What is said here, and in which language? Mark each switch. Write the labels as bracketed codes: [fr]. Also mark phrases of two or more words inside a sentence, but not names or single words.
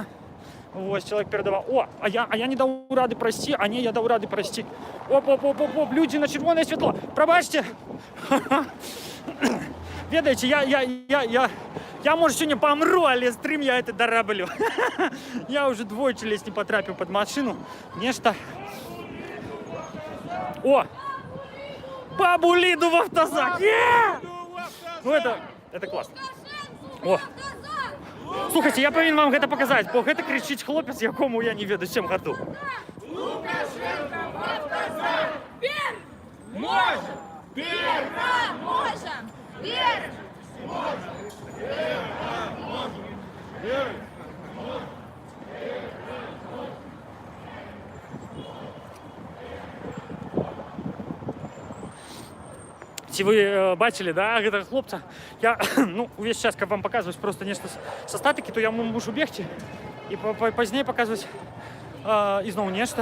[be] Вось, чалавек перадаваў. О, а я не даў рады прайсці, а не, я даў рады прайсці. Оп, людзі на чырвонае святло. Прабачце. Ведаеце, я можа, сёння памру, але стрым я это дараблю. Я уже двойчы ледзь не патрапіў пад машыну. Нешта. О! [ru] Бабуліду в автозак! Ну, это классно. О! [be] Слухайте, я павінен вам гэта паказаць, бо гэта крычыць хлопец, якому я не ведаю 7 гадоў. [ru] Лукашенко в автозак! Вверх! Можем! Вверх! Можем! Вверх! [be] Ці вы бачылі, да, гэтага хлопца? Я, ну, увесь час, каб вам паказваць просто нешта са статыкі, то я мушу бегчы і пазней паказваць ізноў нешта.